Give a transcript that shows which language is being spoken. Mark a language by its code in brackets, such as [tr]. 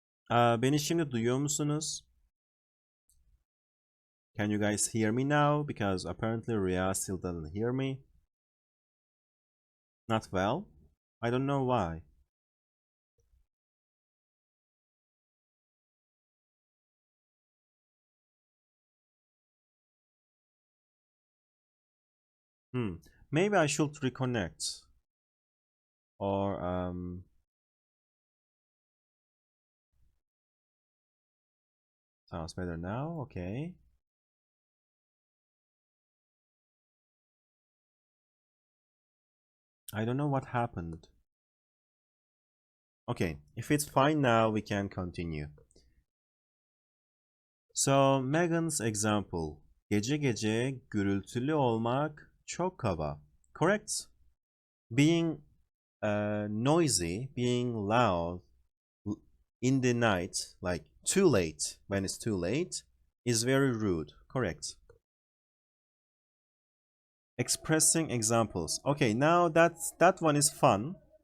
[tr] Beni şimdi duyuyor musunuz? [en] Can you guys hear me now? Because apparently Rhea still doesn't hear me. Not well? I don't know why. Maybe I should reconnect. Or sounds better now. Okay. I don't know what happened. Okay, if it's fine now, we can continue. So, Megan's example. [tr] Gece gece gürültülü olmak çok kaba. [en] Correct? Being noisy, being loud in the night, like too late, when it's too late, is very rude. Correct. Expressing examples. Okay, now that one is fun.